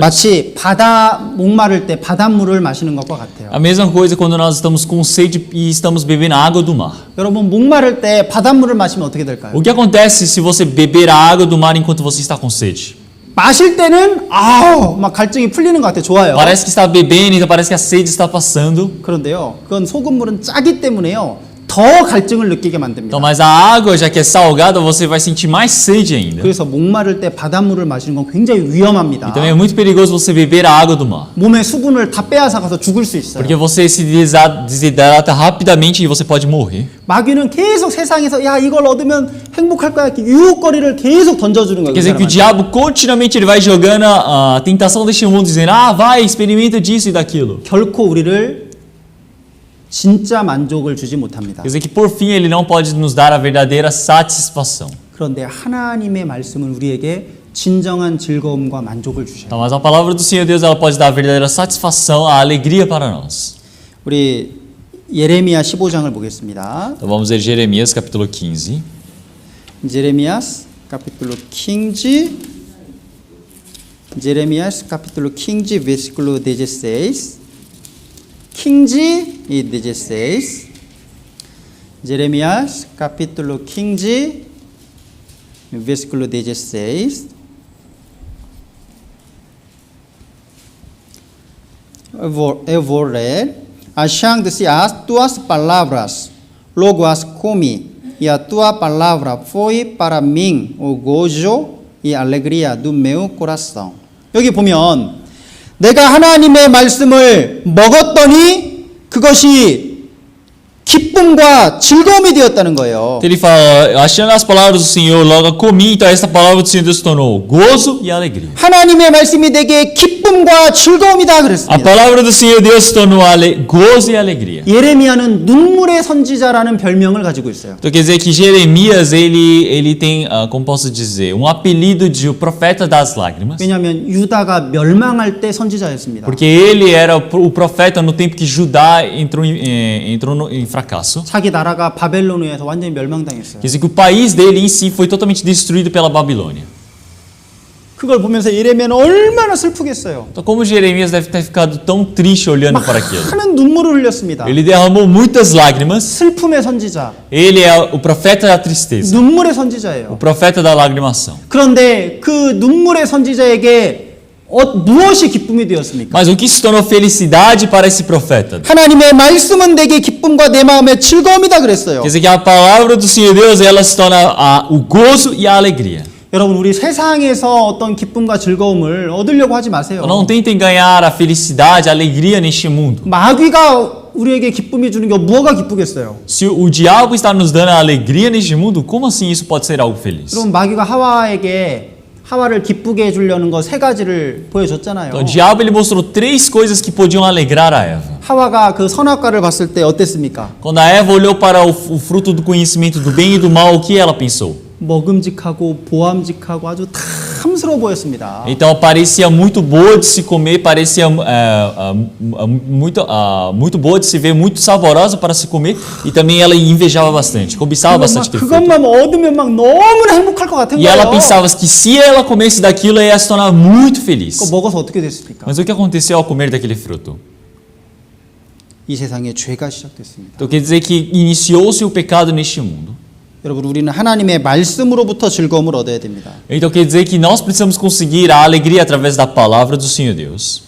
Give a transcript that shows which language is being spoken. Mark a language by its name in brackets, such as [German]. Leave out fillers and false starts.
[Korean] 마치 목마를 때 바닷물을 마시는 것과 같아요. [Portuguese] A mesma coisa quando nós estamos com sede e estamos bebendo a água do mar. [Korean] 여러분, 목마를 때 바닷물을 마시면 어떻게 될까요? [Portuguese] O que acontece se você beber a água do mar enquanto você está com sede? [Korean] 마실 때는 막 갈증이 풀리는 것 같아요. 좋아요. [Portuguese] Parece que está bebendo, então parece que a sede está passando. [Korean] 그런데요, 그건 소금물은 짜기 때문에요, 더 갈증을 느끼게 만듭니다. [Portuguese] Então, mas a água, já que é salgada, você vai sentir mais sede ainda. [Korean] 그래서 목마를 때 바닷물을 마시는 건 굉장히 위험합니다. [Portuguese] E também é muito perigoso você beber a água do mar. [Korean] 몸의 수분을 다 빼앗아가서 죽을 수 있어요. [Portuguese] Porque você se desidrata rapidamente e você pode morrer. [Korean] 마귀는 계속 세상에서 이걸 얻으면 행복할 거야, 이렇게 유혹거리를 계속 던져주는 거예요. [Portuguese] Quer dizer que o diabo continuamente ele vai jogando a tentação deste mundo, dizendo, vai, experimenta disso e daquilo. [Korean] 결코 우리를 진짜 만족을 주지 못합니다. [Portuguese] Quer dizer que por fim ele não pode nos dar a verdadeira satisfação. [Korean] 그런데 하나님의 말씀은 우리에게 진정한 즐거움과 만족을 주셔요. [Portuguese] Então, mas a palavra do Senhor Deus ela pode dar a verdadeira satisfação, a alegria para nós. [Korean] 우리 예레미야 15장을 보겠습니다. [Portuguese] Então vamos ler Jeremias capítulo 15. Jeremias capítulo 15. Jeremias capítulo 15 versículo 16. 15 e 16. Jeremias capítulo 15 versículo 16. Eu vou ler. Achando-se as tuas palavras, logo as comi, e a tua palavra foi para mim o gozo e alegria do meu coração. [Korean] 여기 보면 내가 하나님의 말씀을 먹었더니 그것이 기쁨과 즐거움이 되었다는 거예요. [Portuguese] Ele fala, achando as palavras do Senhor, logo comi, então essa palavra do Senhor Deus se tornou gozo e alegria. [Korean] 하나님의 말씀이 내게 기쁨과 즐거움이다 [Portuguese] A [Korean] 그랬습니다. [Portuguese] palavra do Senhor Deus se tornou gozo e alegria. [Korean] 예레미야는 눈물의 선지자라는 별명을 가지고 있어요. [Portuguese] Então quer dizer que Jeremias ele tem, como posso dizer, apelido de o profeta das lágrimas. [Korean] 왜냐하면 유다가 멸망할 때 선지자였습니다. [Portuguese] Porque ele era o profeta no tempo que Judá entrou em fracasso. [Korean] 자기 나라가 바벨론에 의해서 완전히 멸망당했어요. [Portuguese] Quer dizer que o país dele em si foi totalmente destruído pela Babilônia. [Korean] 그걸 보면서 예레미야는 얼마나 슬프겠어요. [Portuguese] Então como Jeremias deve ter ficado tão triste olhando para aquilo. [Korean] 많은 눈물을 흘렸습니다. [Portuguese] Ele derramou muitas lágrimas. [Korean] 슬픔의 선지자, [Portuguese] Ele é o profeta da tristeza, [Korean] 눈물의 [Portuguese] o [Korean] 선지자예요. [Portuguese] profeta da lagrimação. [Korean] 그런데 그 눈물의 선지자에게 무엇이 기쁨이 되었습니까? [Portuguese] Mas o que se tornou felicidade para esse profeta? [Korean] 하나님의 말씀은 내게 기쁨과 내 마음의 즐거움이다 그랬어요. [Portuguese] Quer dizer que a palavra do Senhor Deus ela se torna o gozo e a alegria. [Korean] 여러분, 우리 세상에서 어떤 기쁨과 즐거움을 얻으려고 하지 마세요. [Portuguese] Não tentem ganhar a felicidade, a alegria neste mundo. [Korean] 마귀가 우리에게 기쁨이 주는 게 뭐가 기쁘겠어요? [Portuguese] Se o diabo está nos dando a alegria neste mundo, como assim isso pode ser algo feliz? [Korean] 여러분, 마귀가 하와를 기쁘게 해주려는 거 3가지를 보여줬잖아요. [Portuguese] Então, o diabo ele mostrou 3 coisas que podiam alegrar a Eva. [Korean] 하와가 그 선악과를 봤을 때 어땠습니까? [Portuguese] Quando a Eva olhou para o fruto do conhecimento do bem e do mal, o que ela pensou? [Korean] 먹음직하고 보암직하고 아주 다 탐스러워 보였습니다. [Portuguese] Então parecia muito boa de se comer, parecia muito boa de se ver, muito saborosa para se comer e também ela invejava bastante, cobiçava bastante ter fruto. [Korean] 그것만 얻으면 막 너무나 행복할 것 같은 [Portuguese] E ela [Korean] 거예요. [Portuguese] pensava que se ela comesse daquilo, ela ia se tornar muito feliz. [Korean] 그거 먹어서 어떻게 됐습니까? [Portuguese] Mas o que aconteceu ao comer daquele fruto? [Korean] 이 세상에 죄가 시작됐습니다. [Portuguese] Então quer dizer que iniciou-se o pecado neste mundo. [Korean] 여러분 우리는 하나님의 말씀으로부터 즐거움을 얻어야 됩니다. [Portuguese] Então quer dizer que nós precisamos conseguir a alegria através da palavra do Senhor Deus.